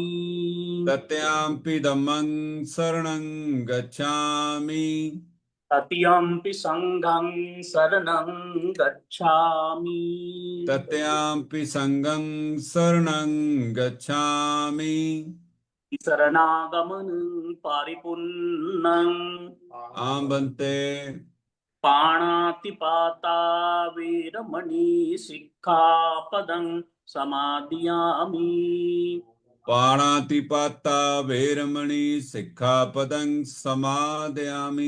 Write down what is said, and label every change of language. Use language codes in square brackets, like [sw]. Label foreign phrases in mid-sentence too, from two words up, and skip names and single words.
[pi] तृतीयाम्पि धम्मं शरणं गच्छामि। तृतीयाम्पि संघं शरणं गच्छामि। तृतीयाम्पि संघं शरणं गच्छामि। शरणागमनं परिपूर्णं आं बन्ते पाणातिपाता वीरमणि सिक्खापदं समादियामि। पाणातिपाता वैरमणि सिक्खापदं समादयामि।